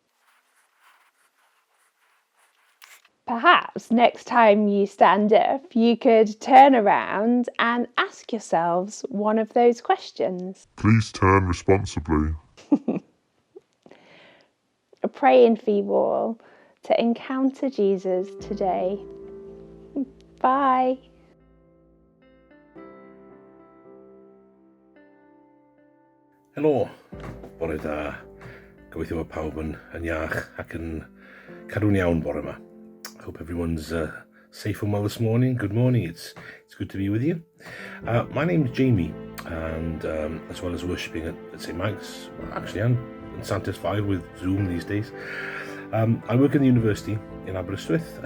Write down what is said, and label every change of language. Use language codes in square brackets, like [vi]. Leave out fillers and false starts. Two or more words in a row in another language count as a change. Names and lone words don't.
[en] Perhaps next time you stand up, you could turn around and ask yourselves one of those questions. Please turn responsibly. Praying for you all to encounter Jesus today. Bye. [cy] Helo, bore da. Gobeithio bod pawb yn iach ac yn cadw'n iawn bore yma. [en] Hope everyone's safe and well this morning. Good morning, it's good to be with you. My name's Jamie, and as well as worshipping at St. Mike's, actually I'm satisfied with Zoom these days. I work in the university in Aberystwyth.